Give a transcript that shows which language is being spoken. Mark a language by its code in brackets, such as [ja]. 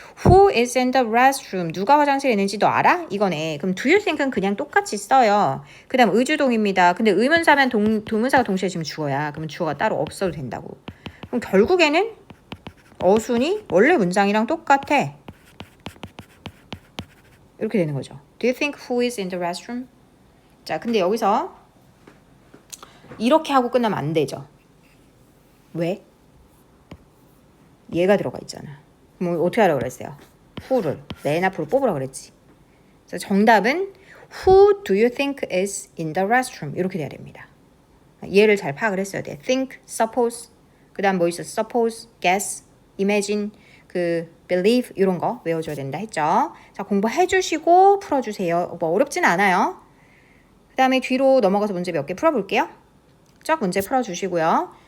[en] Who is in the restroom? [ko] 누가 화장실에 있는지 너 알아? 이거네. 그럼 [en] do you think [ko] 은 그냥 똑같이 써요. 그 다음 의주동입니다. 근데 의문사면 동문사가 동시에 지금 주어야. 그러면 주어가 따로 없어도 된다고. 그럼 결국에는 어순이 원래 문장이랑 똑같아. 이렇게 되는 거죠. [en] Do you think who is in the restroom? [ko] 자, 근데 여기서 이렇게 하고 끝나면 안 되죠. 왜? 얘가 들어가 있잖아. 뭐 어떻게 하라고 그랬어요? who를 맨 앞으로 뽑으라고 그랬지. 그래서 정답은 [en] Who do you think is in the restroom? [ko] 이렇게 돼야 됩니다. 얘를 잘 파악을 했어야 돼. think, suppose, 그 다음 뭐 있어? suppose, guess, imagine, believe 이런 거 외워줘야 된다 했죠. 자, 공부해 주시고 풀어주세요. 뭐 어렵진 않아요. 그 다음에 뒤로 넘어가서 문제 몇 개 풀어볼게요. 쫙 문제 풀어주시고요.